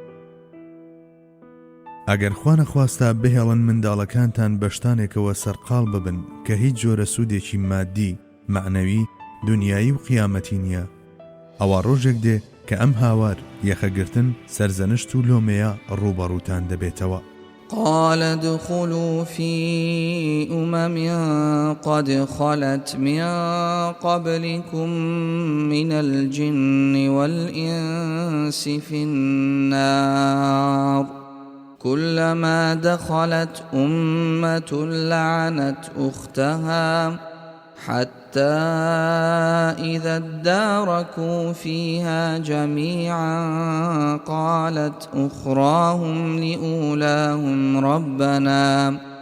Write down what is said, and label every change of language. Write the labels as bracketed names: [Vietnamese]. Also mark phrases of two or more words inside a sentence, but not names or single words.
[Central Kurdish] ئەگەر خوا نەخواستا بهێڵن منداڵەکانتان بە شتانێکەوە سەرقاڵ ببن کە هیچ جۆرە سوودێکی مادی، معنەوی، دنیایی و قیامەتی نییە، ئەوە ڕۆژێک دێ کە ئەم هاوار یەخەگرتن سەرزەنشت و لۆمەیە ڕوبەڕووتان دەبێتەوە. [Arabic] قال ادخلوا في أمم قد خلت من قبلكم من الجن والإنس في النار كلما دخلت أمة لعنت أختها حتى إذا اداركوا فيها جميعا قالت أخراهم لأولاهم ربنا